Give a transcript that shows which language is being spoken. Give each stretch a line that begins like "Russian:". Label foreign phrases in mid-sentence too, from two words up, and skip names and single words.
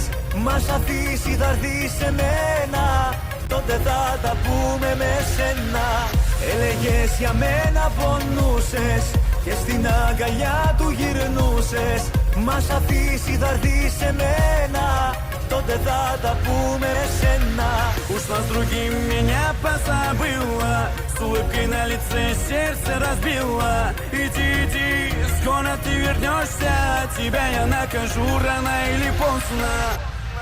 Greek: Μας αφήσει θα έρθει σε μένα, τότε θα τα πούμε με σένα. Έλεγες για μένα πονούσες και στην αγκαλιά του γυρνούσες. Μας αφήσει θα έρθει σε μένα, τότε θα τα πούμε με σένα.
Russian: Ушла с другим, меня позабыла, с улыбкой на лице сердце разбила. Иди, иди, скоро ты вернешься, тебя я накажу рано или поздно.